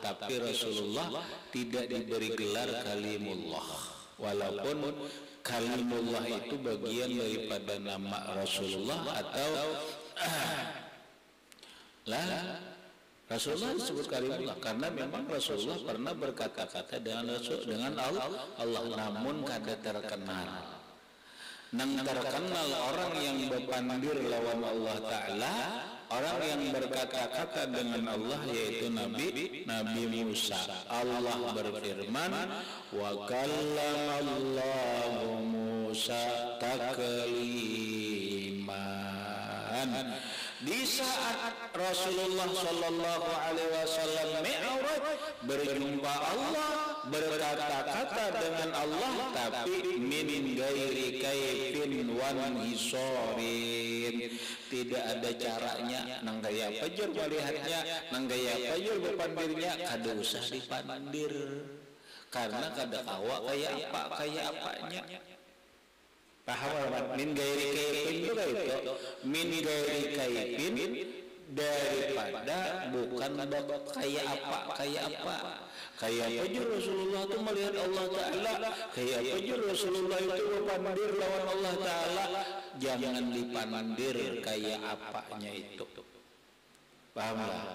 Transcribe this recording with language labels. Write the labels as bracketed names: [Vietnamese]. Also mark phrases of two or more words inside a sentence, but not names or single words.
[Indonesian] Tapi Rasulullah tidak diberi gelar kalimullah. Walaupun kalimullah itu bagian daripada nama Rasulullah atau Rasulullah disebut kalimullah karena memang Rasulullah pernah berkata-kata dengan Allah, namun kada terkenal. Nang terkenal orang yang berpandir lawan Allah Ta'ala, orang yang berkata-kata dengan Allah yaitu Nabi Musa. Allah berfirman, [Arabic] وكلم الله موسى تكليما. [Indonesian] Di saat Rasulullah sallallahu alaihi wasallam Mi'raj berjumpa Allah, berkata-kata dengan Allah, tapi [Arabic] من غير كيف ولا حصر, [Indonesian] tidak ada caranya. [Banjar] Nang gaya pajur melihatnya, nang gaya pajur berpandirnya, kada usah dipandir karena kada kawa kayak apanya. [Indonesian] Paham? [Arabic] من غير كيف [Indonesian] juga itu [Arabic] من غير كيف [Indonesian] daripada bukan kayak apa aja Rasulullah itu melihat Allah Ta'ala, kayak aja Rasulullah itu berpandir lawan Allah Ta'ala. Jangan dipandir kayak apanya itu. Pahamlah?